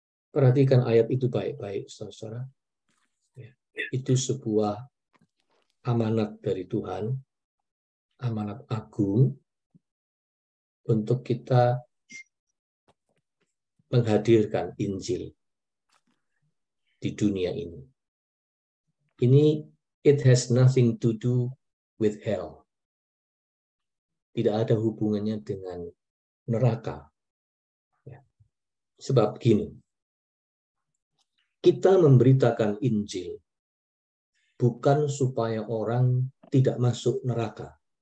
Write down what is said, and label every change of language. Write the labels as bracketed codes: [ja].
[id] Perhatikan ayat itu baik-baik, saudara. Itu sebuah amanat dari Tuhan, amanat agung untuk kita menghadirkan Injil di dunia ini. [en] Ini, it has nothing to do with hell. [id] Tidak ada hubungannya dengan neraka. Sebab gini, kita memberitakan Injil bukan supaya orang tidak masuk neraka.